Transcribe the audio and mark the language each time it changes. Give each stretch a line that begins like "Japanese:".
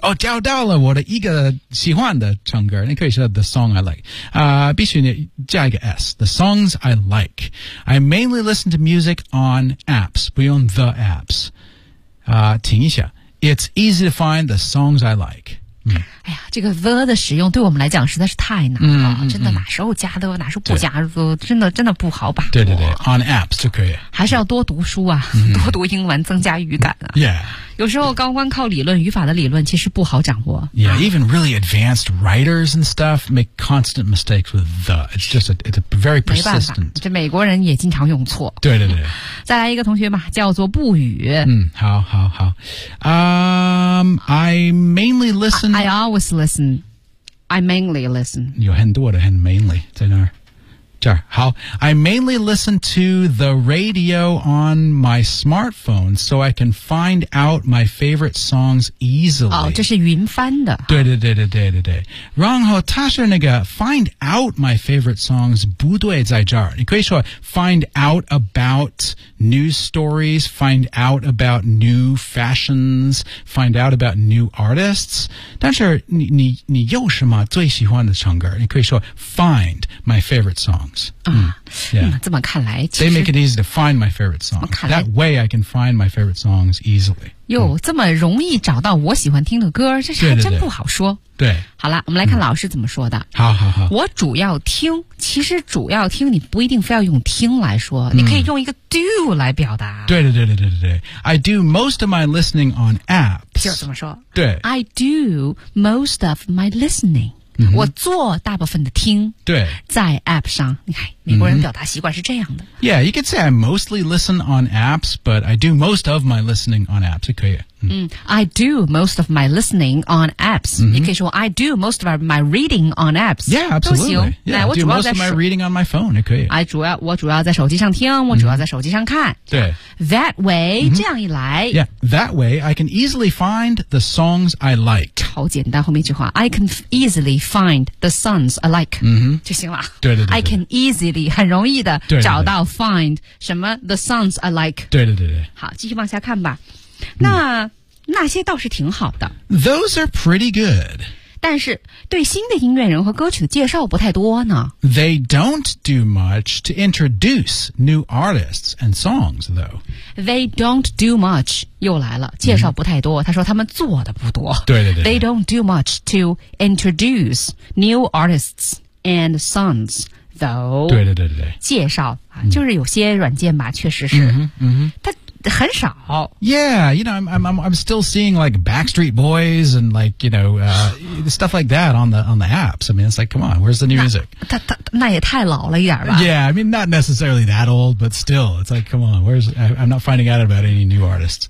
Chinese: 哦，找到了我的一个喜欢的唱歌。你可以说
English: the song I like.
Chinese: 必须你加一个
English: S. The songs I like. I mainly listen to music on apps.
Chinese: 不用 the apps. 听一下。
English: It's easy to find the songs I like.
Chinese: 哎呀，这个 the 的使用对我们来讲实在是太难了，真的哪时候加的，哪时候不加的，真的不好把握。对对对 ，on apps 就可以。还是要多读书啊，多读英文，增加语感啊。
English: Yeah，
Chinese: 有时候高光靠理论，语法的理论其实不好掌握。
English: Yeah， even really advanced writers and stuff make constant mistakes with the. It's just it's a very persistent.
Chinese: 没办法，这美国人也经常用错。对对对。再来一个同学吧，叫做不语。
English: 好好好。I mainly listen. I always listen. I mainly listen.
Chinese: 有很多的很 mainly 在那儿。这儿好
English: I mainly listen to the radio on my smartphone so I can find out my favorite songs easily.
Chinese: 哦，这是云翻的。对对对对对对对。然后他是那个
English: find out my favorite songs
Chinese: 不对在这儿。你可以说
English: find out about news stories, find out about new fashions, find out about new artists.
Chinese: 但是你有什么最喜欢的唱歌？你可以说
English: find my favorite songs.
Chinese: 这么看来其实
English: They make it easy to find my favorite songs That way I can find my favorite songs easily
Chinese: 这么容易找到我喜欢听的歌这是还真不好说对好了我们来看老师怎么说的好好好我主要听其实主要听你不一定非要用听来说你可以用一个 do 来表达
English: 对对对对对对 I do most of my listening on apps
Chinese: 就怎么说对
English: I do most of my listening
Chinese: 我做大部分的听对在 app 上你看美国人表达习惯是这样的。 Mm-hmm.
English: Yeah, you could say I mostly listen on apps, but I do most of my listening on apps.
Chinese: 可以。
English: I do most of my listening on apps.
Chinese: 你可以说
English: I do most of my reading on apps. Yeah, absolutely. Yeah, I do most of my reading on my phone.
Chinese: 也可以。我主要在手机上听，我主要在手机上看。对。
English: That way,
Chinese: 这样一来。
English: Yeah, that way, I can easily find the songs I like.
Chinese: 超简单，后面一句话。
English: I can easily find the songs I like.
Chinese: 就行了。对对对。
English: I can easily,
Chinese: 很容易的找到
English: find 什么 the songs I like.
Chinese: 对对对对。好，继续往下看吧。那、那些倒是挺好的。
English: Those are pretty good.
Chinese: 但是对新的音乐人和歌曲的介绍不太多呢。
English: They don't do much to introduce new artists and songs, though. They don't do much.
Chinese: 又来了，介绍不太多。他说他们做的不多。对对对。
English: They don't do much to introduce new artists and songs. Though,
Chinese: 对对对对介绍、就是有些软件吧确实是但很少
English: Yeah, you know, I'm still seeing like Backstreet Boys and like, you know, stuff like that on the apps. I mean, it's like, come on, where's the new music?
Chinese: 那也太老了一点吧
English: Yeah, I mean, not necessarily that old, but still, it's like, come on, I'm not finding out about any new artists.